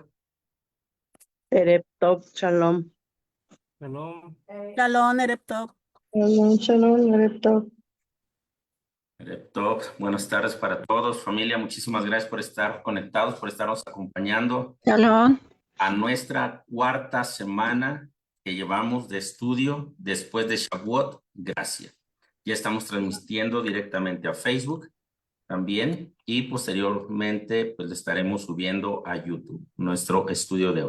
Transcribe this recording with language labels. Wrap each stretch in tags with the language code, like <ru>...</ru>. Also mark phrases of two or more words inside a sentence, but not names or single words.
<he>ערב טוב, שלום. Shalom. שלום, ערב טוב. שלום, שלום, ערב טוב. ערב טוב.</he> <es>Buenas tardes para todos, familia. Muchísimas gracias por estar conectados, por estarnos acompañando Shalom. a nuestra cuarta semana que llevamos de estudio después de Shavuot. Gracias. Ya estamos transmitiendo directamente a Facebook también y posteriormente pues le estaremos subiendo a YouTube nuestro estudio de hoy.</es>